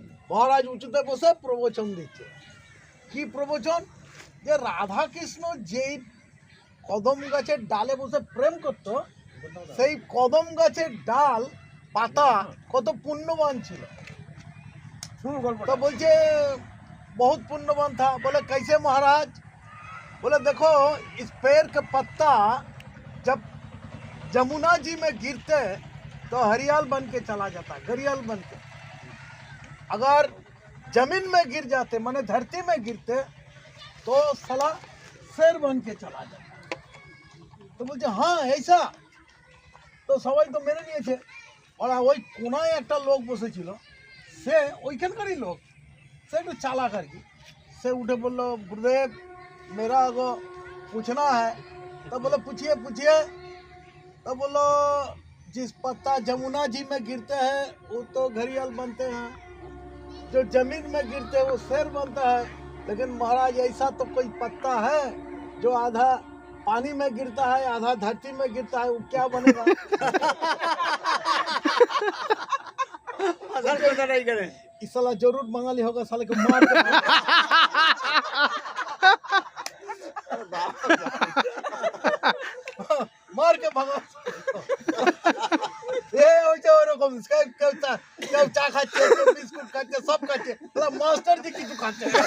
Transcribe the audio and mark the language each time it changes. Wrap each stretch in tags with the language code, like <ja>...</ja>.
<bn>মহারাজ উঁচুতে বসে প্রবচন দিচ্ছে। কি প্রবচন? যে রাধা কৃষ্ণ যেই কদম গাছের ডালে বসে প্রেম করত, সেই কদম গাছের ডাল পাতা কত পুণ্যবান ছিল।</bn> <hi>तो बोलते बहुत पुण्यवान था। बोले कैसे महाराज? बोले देखो इस पेड़ का पत्ता जब जमुना जी में गिरते तो हरियाल बन के चला जाता, घरियाल बन के। अगर जमीन में गिर जाते माने धरती में गिरते तो साला शेर बन के चला जाता। तो बोलते हाँ ऐसा। तो सबाई तो मेरे लिए थे और</hi> <bn>ওই কোনায় একটা লোক বসেছিল, সে ওইখানকারই লোক, সে একটু চালাক আর কি। সে উঠে বললো</bn> <hi>गुरुदेव मेरा को पूछना है। तो बोलो पूछिए पूछिए। तो बोलो जिस पत्ता जमुना जी में गिरते हैं वो तो घड़ियाल बनते हैं, जो जमीन में गिरते हैं वो शेर बनता है। लेकिन महाराज ऐसा तो कोई पत्ता है जो आधा पानी में गिरता है आधा धरती में गिरता है, वो क्या बनेगा? इस साला जरूर बंगाली होगा, साले को मार के मार के भगा।</hi> <bn>ये ওইটা ওরকম কেউ চা খাচ্ছে, কেউ বিস্কুট খাচ্ছে, সব খাচ্ছে, মাস্টার জি কিছু খাচ্ছে।</bn>